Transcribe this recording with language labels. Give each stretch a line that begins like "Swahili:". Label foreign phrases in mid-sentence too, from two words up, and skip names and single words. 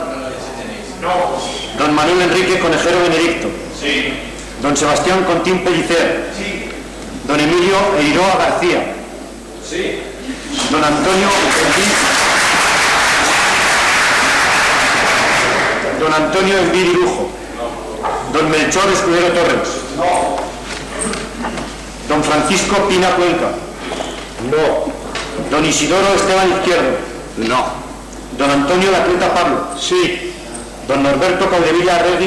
Spanish: Don Manuel Enrique Conejero Benedicto. Don Sebastián Contín Pellicer. Don Emilio Eiroa García. Don Antonio Don Antonio Envidi Lujo. Don Melchor Escudero Torres. Don Francisco Pina Cuenca. Don Isidoro Esteban Izquierdo. Don Antonio Lacreta Pablo. Don Norberto Caudevilla Arregui.